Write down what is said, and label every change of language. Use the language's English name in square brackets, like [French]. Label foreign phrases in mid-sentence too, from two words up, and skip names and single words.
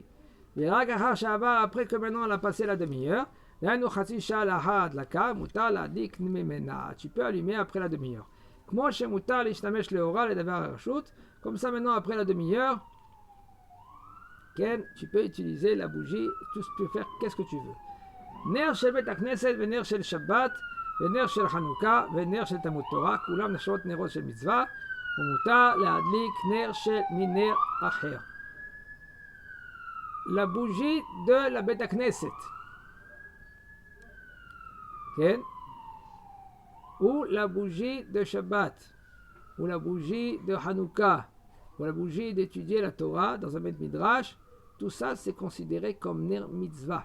[French] Et là, après que maintenant elle a passé la demi-heure, tu peux allumer après la demi-heure. Comme ça, maintenant, après la demi-heure, tu peux utiliser la bougie, tu peux faire qu'est-ce que tu veux. [Hebrew] נר של בית הכנסת, ונר של שבת, ונר של חנוכה, ונר של תלמוד תורה, כולם נעשות נרות של מצוה, ומותר להדליק נר של מנר אחר. [French] La bougie de la [Hebrew] בית הכנסת. [French] Ou la bougie de Shabbat, ou la bougie de Hanouka, ou la bougie d'étudier la Torah dans un [Hebrew] בית מדרש, [French] tout ça c'est considéré comme [Hebrew] נר מצוה.